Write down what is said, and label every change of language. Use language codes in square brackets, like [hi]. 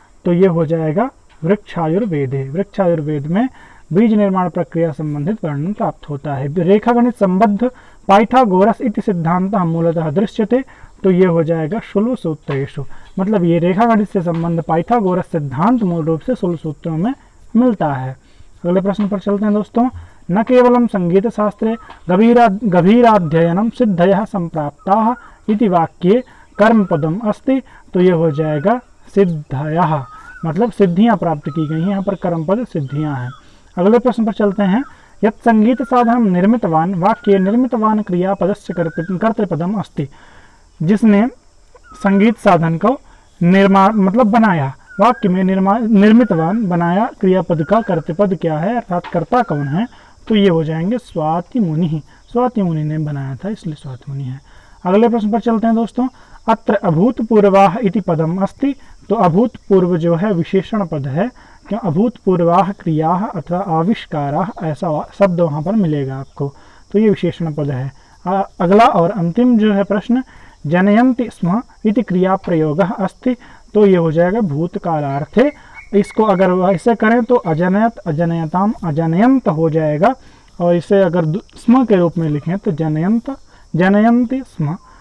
[hi] तो ये हो जाएगा वृक्षायुर्वेदे। वृक्षायुर्वेद में बीज निर्माण प्रक्रिया संबंधित वर्णन प्राप्त होता है। [sa] रेखागणित संबद्ध पाइथागोरस इति सिद्धांत मूलतः दृश्यते। [hi] तो ये हो जाएगा शुल्ब सूत्रेषु, मतलब ये रेखागणित से संबंध पाइथागोरस सिद्धांत मूल रूप से शुल्ब सूत्रों में मिलता है। अगले प्रश्न पर चलते हैं दोस्तों। [sa] न केवलम संगीत शास्त्रे गभीराध्ययनम सिद्धयः संप्राप्ताः इति वाक्ये कर्म पदम अस्ति। [hi] तो ये हो जाएगा सिद्धयः, मतलब सिद्धियां प्राप्त की गई हैं, यहाँ पर कर्म पद सिद्धियां हैं। अगले प्रश्न पर चलते हैं। [sa] यत् संगीत साधन निर्मितवान वाक्ये निर्मितवान क्रियापदस्य कर्तृपदम अस्ति। [hi] जिसने संगीत साधन को निर्माण मतलब बनाया, वाक्य में निर्मितवान बनाया, क्रियापद का कर्तृपद क्या है अर्थात कर्ता कौन है। तो ये हो जाएंगे स्वाति मुनि। स्वाति मुनि ने बनाया था, इसलिए स्वाति मुनि है। अगले प्रश्न पर चलते हैं दोस्तों। [sa] अत्र अभूतपूर्वाः इति पदम अस्ति। [hi] तो अभूतपूर्व जो है विशेषण पद है, क्यों [sa] अभूतपूर्वाः क्रियाः अथवा आविष्काराः [hi] ऐसा शब्द वहाँ पर मिलेगा आपको, तो ये विशेषण पद है। अगला और अंतिम जो है प्रश्न, [sa] जनयन्ति स्म इति क्रिया प्रयोगः अस्ति। [hi] तो ये हो जाएगा भूतकालार्थे। इसको अगर ऐसे करें तो अजनयत अजनयताम अजनयंत हो जाएगा, और इसे अगर स्म के रूप में लिखें तो जनयंत जनयन्ति स्म।